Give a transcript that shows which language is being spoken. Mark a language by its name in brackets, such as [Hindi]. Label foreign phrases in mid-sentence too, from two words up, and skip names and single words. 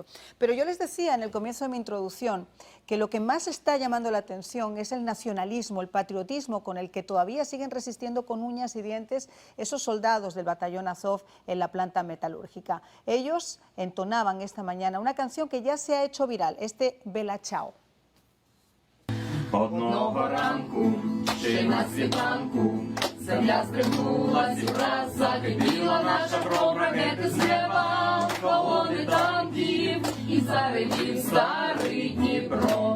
[Spanish] Pero yo les decía en el comienzo de mi introducción que lo que más está llamando la atención es el nacionalismo, el patriotismo con el que todavía siguen resistiendo con uñas y dientes esos soldados del batallón Azov en la planta metalúrgica. Ellos entonaban esta mañana una canción que ya se ha hecho viral, Bella Ciao. [Ukrainian] Одного ранку, ще на світанку, земля стрибнулась і враз закипіла наша кров, ракети з неба, колони танків, і заревів старий Дніпро.